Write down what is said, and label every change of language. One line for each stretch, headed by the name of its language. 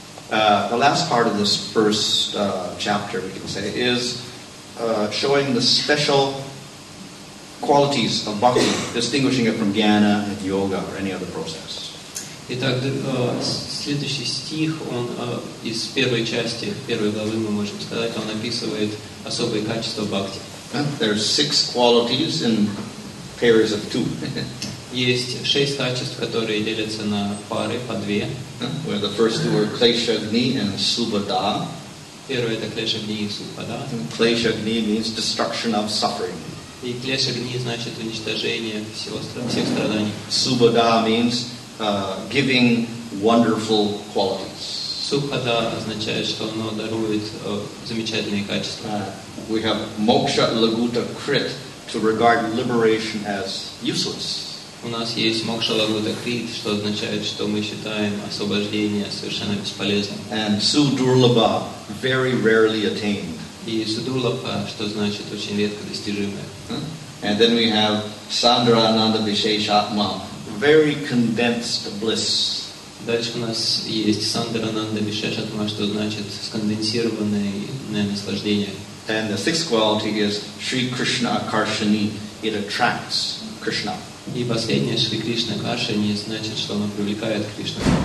English: The last part of this first chapter, we can say, is showing the special qualities of bhakti, distinguishing it from jnana and yoga or any other process.
Russian: Итак, следующий стих, он из первой части, первой главы, мы можем сказать, он описывает особые качества бхакти.
English: There are 6 qualities in pairs of 2.
Russian: Есть 6 качеств, которые делятся на пары, по 2.
English: Where the first 2 are kleshagni and subhada.
Russian: Первое это клешагни и субхада.
English: Kleshagni means destruction of suffering.
Russian: И клешагни значит уничтожение всех страданий.
English: Subhada means giving wonderful qualities.
Russian: Субхада означает, что оно дарует замечательные качества.
English: We have moksha laguta krit, to regard liberation as useless.
Russian: У нас есть мокша лагута крит, что означает, что мы считаем освобождение совершенно бесполезным.
English: And sudurlabha, very rarely attained.
Russian: И судурлабха, что значит очень редко достижимое.
English: And then we have sandrananda visheshatma, very condensed bliss.
Russian: Дальше у нас есть сандарананда вишешатма, что значит сконденсированное наслаждение.
English: And the 6th quality is Sri Krishna Akarshani. It attracts Krishna.
Russian: И последнее, Шри Кришна Каршани, значит, что оно привлекает Кришну.